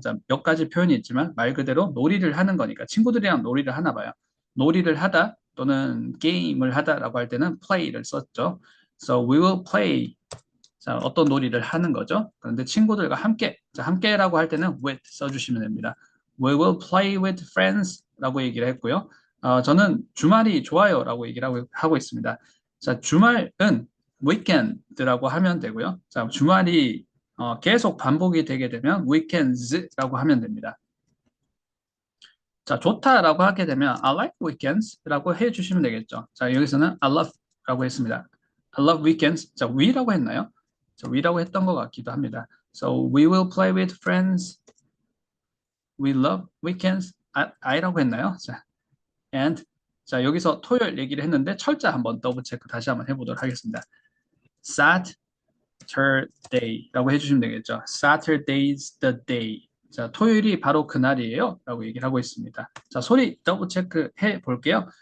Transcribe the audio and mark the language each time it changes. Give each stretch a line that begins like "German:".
Korean: 자, 몇 가지 표현이 있지만 말 그대로 놀이를 하는 거니까 친구들이랑 놀이를 하나 봐요. 놀이를 하다 또는 게임을 하다라고 할 때는 play를 썼죠.
English: So we will play.
Korean: 자, 어떤 놀이를 하는 거죠. 그런데 친구들과 함께, 자, 함께라고 할 때는 with 써주시면 됩니다.
English: We will play with friends
Korean: 라고 얘기를 했고요. 저는 주말이 좋아요 라고 얘기를 하고 있습니다. 자, 주말은 weekend라고 하면 되고요. 자, 주말이 계속 반복이 되게 되면 weekends라고 하면 됩니다. 자, 좋다라고 하게 되면
English: I like weekends
Korean: 라고 해주시면 되겠죠. 자, 여기서는 I love라고 했습니다.
English: I love weekends.
Korean: 자, we라고 했나요? 자, we라고 했던 것 같기도 합니다.
English: So we will play with friends. We love weekends. I라고 했나요?
Korean: 자, and 자, 여기서 토요일 얘기를 했는데 철자 한번 더블 체크 다시 한번 해보도록 하겠습니다. Saturday라고 해주시면 되겠죠.
English: Saturday's the day.
Korean: 자, 토요일이 바로 그날이에요. 라고 얘기를 하고 있습니다. 자, 소리 더블 체크 해 볼게요.